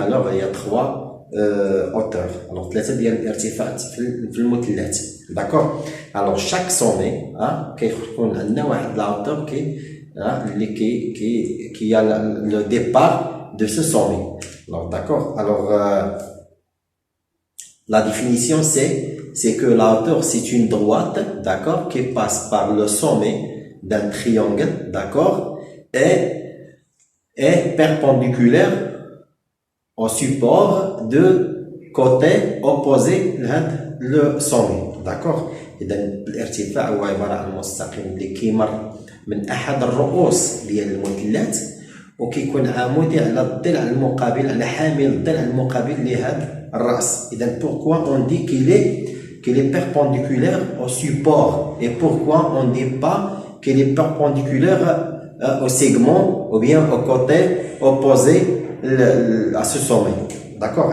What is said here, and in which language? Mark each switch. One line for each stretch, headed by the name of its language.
French: Alors il y a trois hauteurs.
Arabic: Alors ثلاثة ديال الارتفاعات في المثلث, d'accord.
French: Alors chaque sommet
Arabic: كيكون عندنا واحد
French: la hauteur qui a le départ de ce sommet. Alors d'accord. Alors la définition c'est que la hauteur c'est une droite, d'accord, qui passe par le sommet d'un triangle, d'accord, et est perpendiculaire au support de côté opposé le sommet, d'accord.
Arabic: إذا الارتفاع هو عبارة عن مستقيم اللي كيمر من أحد الرؤوس ديال المثلث وكيكون عمودي على الضلع المقابل, على حامل الضلع المقابل لهذا الرأس.
French: إذا pourquoi on dit qu'il est perpendiculaire au support, et pourquoi on dit pas qu'il est perpendiculaire au segment ou bien au côté opposé à ce sommet, d'accord.